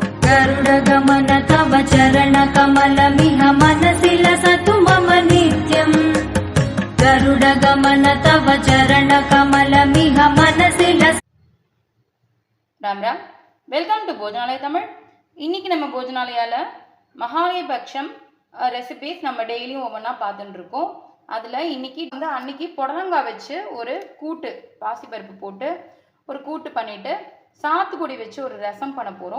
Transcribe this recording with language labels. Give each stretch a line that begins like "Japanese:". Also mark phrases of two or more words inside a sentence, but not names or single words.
Sanskrit: गरुडगमन तव चरणकमलमिह मनसि लसतु मम नित्यम् गरुडगमन तव चरणकमलमिह मनसि लस
Tamil: ராம் ராம்.
English: welcome to போஜனாலய தமிழ்.
Tamil: இன்னைக்கு நம்ம போஜனாலயால மகாலயபக்ஷம் ரெசிபிஸ் நம்ம டெய்லியும் ஒவ்வொன்றா பார்த்துட்டு இருக்கோம். அதில் இன்னைக்கு அன்னைக்கு புடலங்காய் வச்சு ஒரு கூட்டு, பாசிப்பருப்பு போட்டு ஒரு கூட்டு பண்ணிட்டு சாத்துக்குடி வச்சு ஒரு ரசம் பண்ண போகிறோம்.